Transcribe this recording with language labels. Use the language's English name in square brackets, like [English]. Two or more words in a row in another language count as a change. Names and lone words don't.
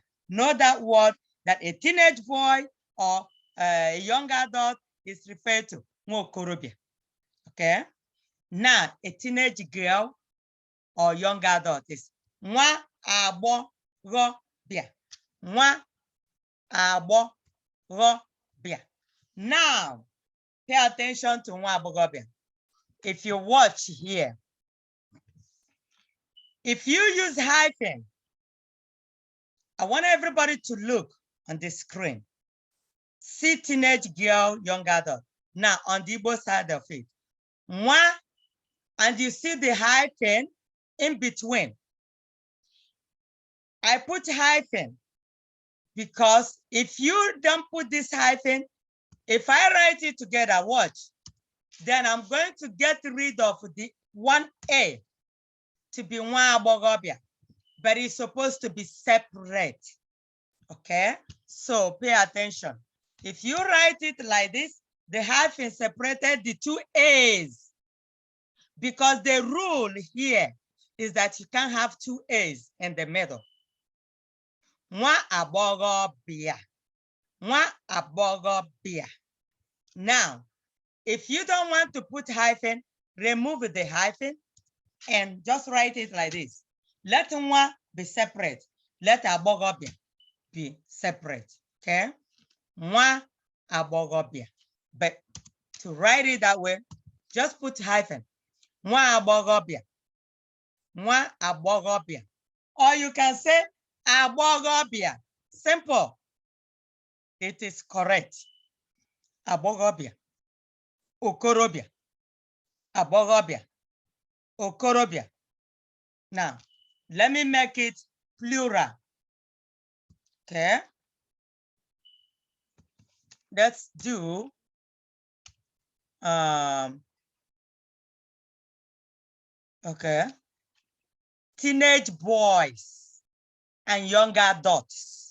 [English] Know that word that a teenage boy or a young adult is referred to, [Igbo] nwa okorobia. [English] Okay? Now, a teenage girl or young adult is [Igbo] nwa agbọghọbịa. Nwa agbọghọbịa. [English] Now, pay attention to [Igbo] nwa agbọghọbịa. [English] If you watch here, if you use hyphen, I want everybody to look on the screen. See teenage girl, young adult. Now, on the Igbo side of it, nwa, and you see the hyphen in between. I put hyphen because if you don't put this hyphen, if I write it together, watch, then I'm going to get rid of the one A to be [Igbo] nwa agbọghọbịa, [English] but it's supposed to be separate. Okay, so pay attention. If you write it like this, the hyphen separated the two A's, because the rule here is that you can't have two A's in the middle. [Igbo] Nwa agbọghọbịa. Nwa agbọghọbịa. [English] Now, if you don't want to put hyphen, remove the hyphen and just write it like this. Let nwa be separate. Let agbọghọbịa be separate. Okay? [Igbo] Nwa agbọghọbịa. [English] But to write it that way, just put hyphen. [Igbo] Nwa agbọghọbịa. Nwa agbọghọbịa. [English] Or you can say agbọghọbịa. Simple. It is correct. [Igbo] Agbọghọbịa. Okorobịa. Agbọghọbịa. Okorobịa. [English] Now, let me make it plural. Okay. Let's do okay. Teenage boys and young adults.